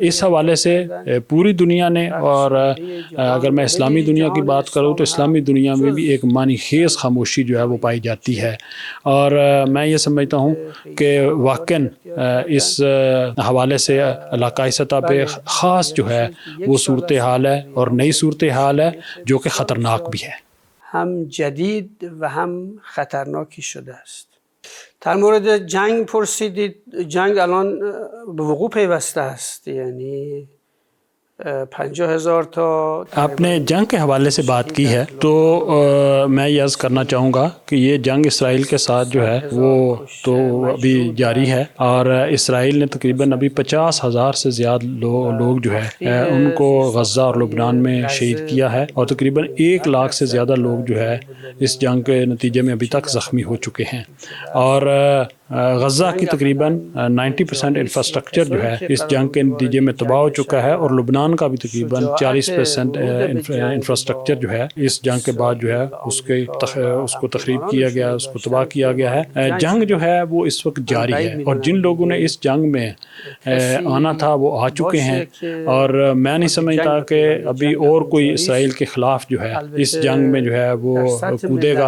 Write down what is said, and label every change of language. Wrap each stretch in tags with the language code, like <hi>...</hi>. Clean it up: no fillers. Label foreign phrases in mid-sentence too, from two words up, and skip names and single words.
<ur>اس حوالے سے پوری دنیا نے، اور اگر میں اسلامی دنیا کی بات کروں تو اسلامی دنیا میں بھی ایک معنی خیز خاموشی جو ہے وہ پائی جاتی ہے اور میں یہ سمجھتا ہوں کہ واقعتاً اس حوالے سے علاقائی سطح پہ خاص جو ہے وہ صورتحال ہے اور نئی صورتحال ہے جو کہ خطرناک بھی ہے.</ur> <fa>هم جدید و هم خطرناکی شده است. در مورد جنگ پرسیدید. جنگ الان به وقوع پیوسته است، یعنی 50,000 تا</fa> <ur>آپ نے جنگ کے حوالے سے بات کی ہے تو میں یہ عرض کرنا چاہوں گا کہ یہ جنگ اسرائیل کے ساتھ جو ہے وہ تو ابھی جاری ہے اور اسرائیل نے تقریباً ابھی 50,000 سے زیادہ لوگ جو ہے ان کو غزہ اور لبنان میں شہید کیا ہے اور تقریباً 1 لاکھ سے زیادہ لوگ جو ہے اس جنگ کے نتیجے میں ابھی تک زخمی ہو چکے ہیں اور غزہ کی تقریباً 90% انفراسٹرکچر جو ہے اس جنگ کے نتیجے میں تباہ ہو چکا ہے، اور لبنان کا بھی تقریباً 40% انفراسٹرکچر جو ہے اس جنگ کے بعد جو ہے اس کو تخریب کیا گیا، اس کو تباہ کیا گیا ہے۔ جنگ جو ہے وہ اس وقت جاری ہے، اور جن لوگوں نے اس جنگ میں آنا تھا وہ آ چکے ہیں، اور میں نہیں سمجھتا کہ ابھی اور کوئی اسرائیل کے خلاف جو ہے اس جنگ میں جو ہے وہ کودے گا۔</ur>